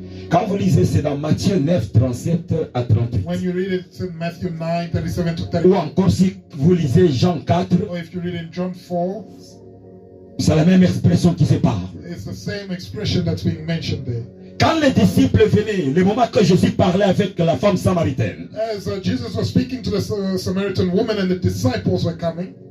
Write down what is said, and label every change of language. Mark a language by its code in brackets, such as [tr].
[fr] Quand vous lisez, c'est dans Matthieu 9, 37 à 38. [en] When you read it, it's in Matthew 9, 37 to [fr] Ou [en] 38. [fr] encore si vous lisez Jean 4, [en] Or if you read in John 4, [fr] c'est la même expression qui se parle. [en] it's the same expression that's being mentioned there. [fr] Quand les disciples venaient, le moment que Jésus parlait avec la femme samaritaine, [en] As Jesus was speaking to the Samaritan woman and the disciples were coming,